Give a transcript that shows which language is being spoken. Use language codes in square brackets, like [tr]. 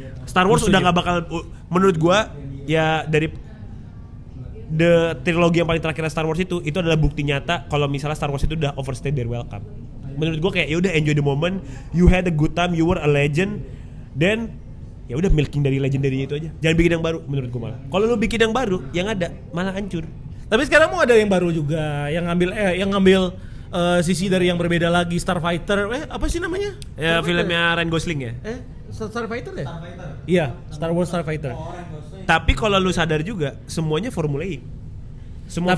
[id] Star Wars udah nggak bakal, menurut gua ya dari trilogi yang paling terakhir Star Wars itu adalah bukti nyata kalau misalnya Star Wars itu udah [en] overstay their welcome. [id] Menurut gue kayak ya udah [en] enjoy the moment, you had a good time, you were a legend, then [id] ya udah [en] milking dari legendary [id] itu aja. Jangan bikin yang baru menurut gue malah. Kalau lu bikin yang baru, yang ada malah hancur. Tapi sekarang mau ada yang baru juga, yang ngambil sisi dari yang berbeda lagi, Starfighter. Apa sih namanya? Ya filmnya Ryan Gosling ya. Starfighter ya? Iya, Star Wars Starfighter. Tapi kalau lu sadar juga semuanya formulaic. Semua